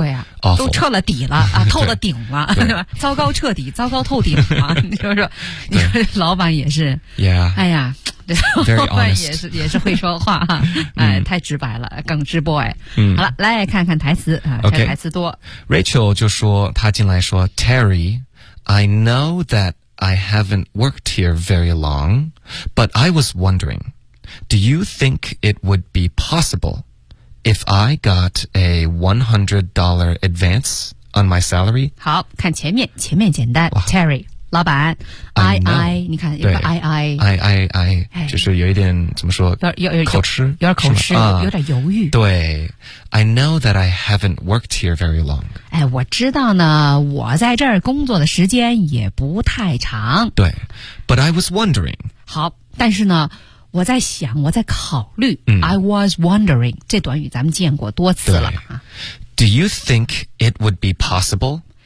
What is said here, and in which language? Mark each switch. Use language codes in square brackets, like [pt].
[zh] 对呀、 [en] awful、 [zh] 都彻了底了啊，透了顶了糟糕彻底糟糕透顶了你说老板也是 [en] yeah, [zh] 哎呀对 [en] Very honest. [zh] 也是会说话哈、太直白了耿直 boy、好了来看看台词、 [en] okay. [zh] 台词多 [en] Rachel [zh] 就说他进来说 [en] Terry, I know that I haven't worked here very long, but I was wondering,Do you think it would be possible if I got a $100 advance on my salary? [zh] 好，看前面简单。Terry, 老板 [en] ,I, [zh] 你看一个 I, I, 就是有一点怎么说有点口吃有点犹豫。对 [en] ,I know that I haven't worked here very long. [zh] 哎，我知道呢，我在这儿工作的时间也不太长。对 [en] ,but I was wondering. [zh] 好，但是呢我在想我在考虑、 [en] I was wondering [zh] 这短语咱们见过多次了 [en] Do you think it would be possible?